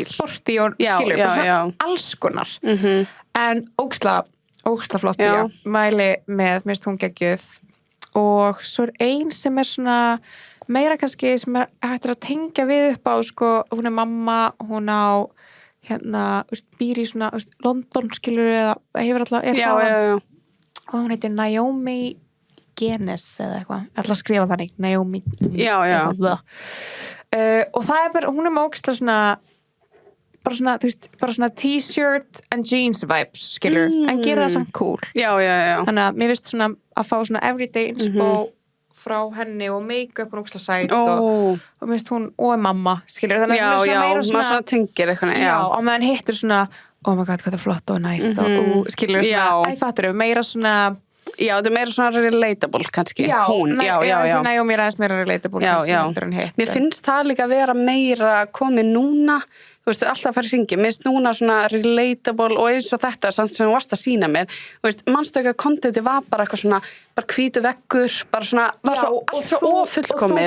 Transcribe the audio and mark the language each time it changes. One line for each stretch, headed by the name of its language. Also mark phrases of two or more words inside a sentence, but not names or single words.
Icelandic: samt sporty og skilur, bara svona alls konar en ógeðslega flott bíó, mæli með minnst hún geggjuð og svo ein sem svona meira kannski sem hættir að tengja við upp á sko, hún mamma, hún á hérna, býr í svona London skilur eða hefur alltaf og hún heitir Naomi Genes eða eitthvað, alltaf skrifa þannig Naomi og það bara, hún með ógeðslega svona bara svona, þú veist, bara svona
English: t-shirt and jeans vibes,
Icelandic: skilur en gera það samt cool þannig að mér finnst svona að fá svona
English: everyday inspo
Icelandic: frá henni og make-up og ógeðslega sæt og mér finnst hún og mamma, skilur þannig að maður svona tengir eitthvað og meðan hittir svona,
English: oh my god,
Icelandic: hvað það er flott og nice og skilur svona, æfattur meira svona þetta er meira svona relatable kannski hún, þessi Naomi er aðeins meira relatable mér finnst það líka að vera meira komið núna, þú veist, alltaf að fara í hringi mér finnst núna svona relatable og eins og þetta sem þú varst að sína mér þú veist, manstu ekki að kontenti var bara eitthvað svona bara hvítu veggur, bara svona var svo ofullkomið